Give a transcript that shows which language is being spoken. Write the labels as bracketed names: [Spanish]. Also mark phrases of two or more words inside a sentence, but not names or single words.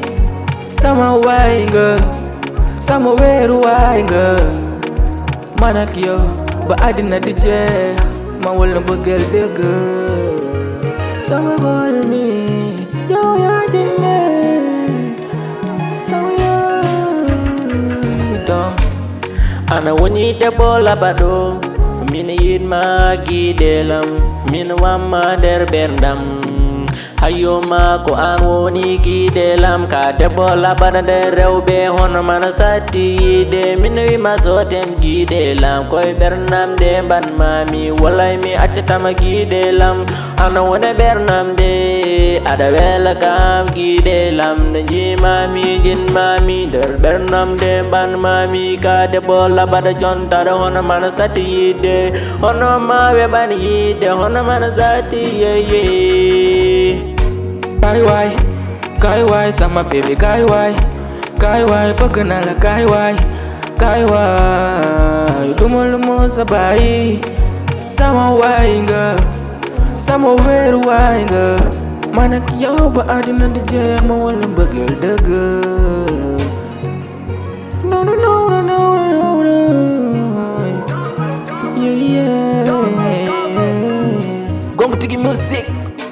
[Wolof] Sama waay nga, sama weeru waay nga. Man ak yow ba àddina di jeex, ma wala bëggeel dëgg. Sama xol mi yow yaa ci ne, sama yaay doom. [Fula] Ana woni debbo labado min yidma gidelam min wamma nder ɓerdam hayyoma ko an woni gidelam ka debbo labana nder rewɓe hono mana satti yide min wima sotem gidelam koye ɓernam de banmami wallay mi accatama gidelam ana wona ɓernam de aɗa wela kam gidelam nde jimami jinmami nder ɓernam de banmami ka debbo labada jontaɗo hono mana satti yide hono ma weɓani yide hono mana satti yeye. [Wolof] Kaay waay sama bébé, kaay waay. Kaay waay bëgg naa la, kaay waay. Kaay waay duma la moo sa bàyyi. Sama waay nga, sama weeru waay nga. Man ak yow ba àddina di jeex, ma wala mbëggeel dëgg. [English] No no no no no no no. Yeah yeah. Gong Tigi music.